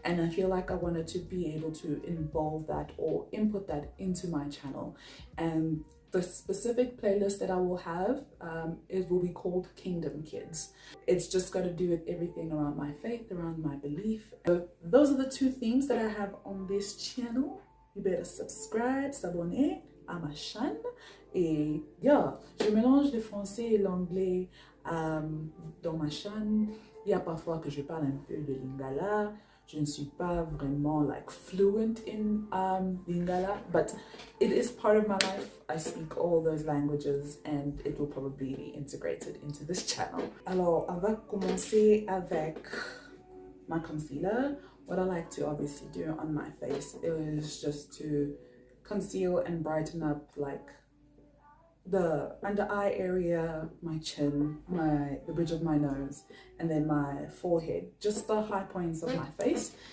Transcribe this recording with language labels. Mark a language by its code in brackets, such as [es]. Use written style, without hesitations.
[en] And I feel like I wanted to be able to involve that or input that into my channel. And the specific playlist that I will have it will be called Kingdom Kids. It's just got to do with everything around my faith, around my belief. So those are the two themes that I have on this channel. You better subscribe, [fr] s'abonner à ma chaîne. Et [en] yeah, [fr] je mélange le français et l'anglais dans ma chaîne. Il y a parfois que je parle un peu de lingala. Je ne suis pas vraiment [en] like fluent in lingala, but it is part of my life. I speak all those languages and it will probably be integrated into this channel. [fr] Alors, on va commencer avec [en] my concealer. What I like to obviously do on my face is just to conceal and brighten up like the under eye area, my chin, the bridge of my nose, and then my forehead, just the high points of my face.